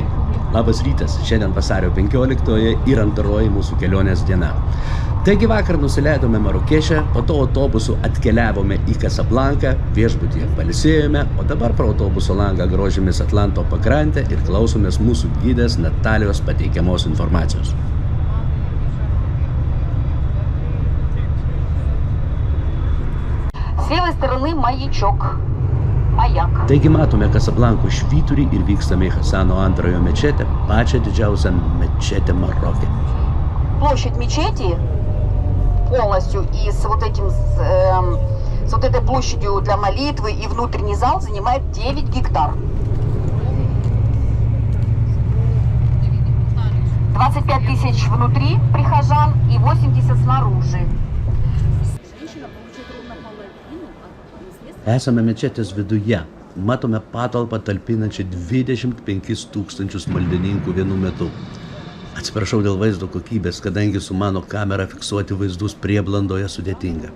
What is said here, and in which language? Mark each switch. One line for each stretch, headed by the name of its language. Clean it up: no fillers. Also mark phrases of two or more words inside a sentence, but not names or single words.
Lithuanian: Labas rytas, šiandien vasario 15-oji ir antroji mūsų kelionės diena. Taigi vakar nusileidome Marokešę, po to autobusu atkeliavome į Kasablanką, viešbutyje pailsėjome, o dabar pro autobuso langą grožimės Atlanto pakrantę ir klausomės mūsų gidės Natalijos pateikiamos informacijos.
Russian: С левой стороны маячок. Маяк.
Lithuanian: Taigi matome Kasablankų švyturį ir vykstame į Hasano antrojo mečetę, pačią didžiausią mečetę Maroke.
Russian: Площадь мечети полностью и с вот этой площадью для молитвы и внутренний зал занимает 9 гектар. 25 тысяч внутри прихожан и 80 снаружи.
Lithuanian: Esame mečetės viduje. Matome patalpą talpinančią 25 000 maldininkų vienu metu. Atsiprašau dėl vaizdo kokybės, kadangi su mano kamera fiksuoti vaizdus prieblandoje sudėtinga.